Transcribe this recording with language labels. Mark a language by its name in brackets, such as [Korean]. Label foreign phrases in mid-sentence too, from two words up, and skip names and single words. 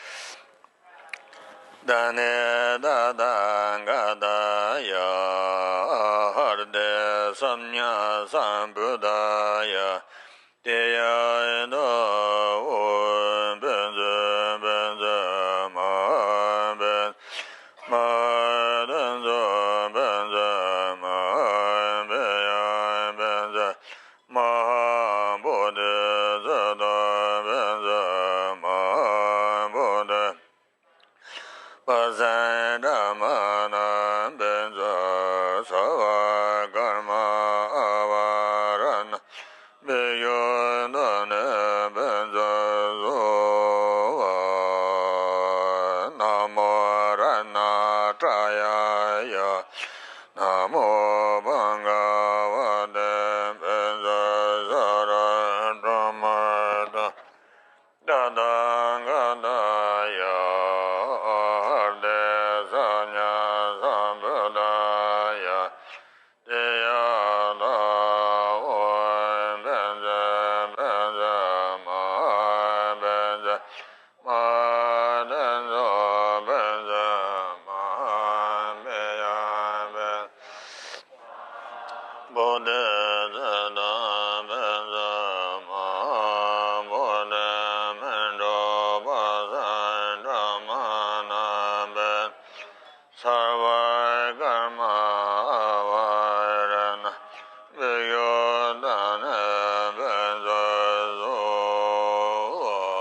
[Sanskrit] dane dadangada harde samnya sambudaya deya no benza benza ma ben ma denzo benza ma beya benza ma bodhe zada benza ma bodhe Pasandamana benza sava karma avarana beyondane benza zova namo rana traya ya namo bhagavate benza sara dhamada Dadangada harde sanya sambudaya deya da benza benza ma benza ma denzo benza ma beya ben bodhe zeda benza ma bodhe mendo basa dhamana ben sarva karma avarana beyodane benza zova